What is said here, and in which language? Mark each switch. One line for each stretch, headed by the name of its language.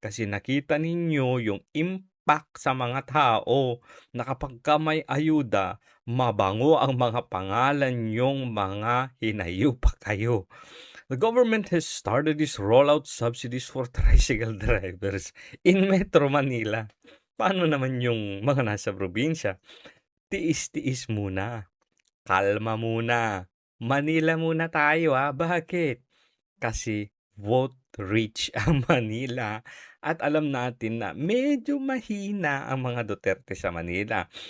Filipino: Kasi nakita ninyo yung impact sa mga tao na kapagka may ayuda, mabango ang mga pangalan nyong mga hinayo pa kayo.
English: The government has started this rollout subsidies for tricycle drivers in Metro Manila.
Filipino: Paano naman yung mga nasa probinsya? Tiis-tiis muna. Kalma muna. Manila muna tayo Bakit? Kasi
English: vote rich
Filipino: ang Manila at alam natin na medyo mahina ang mga Duterte sa Manila.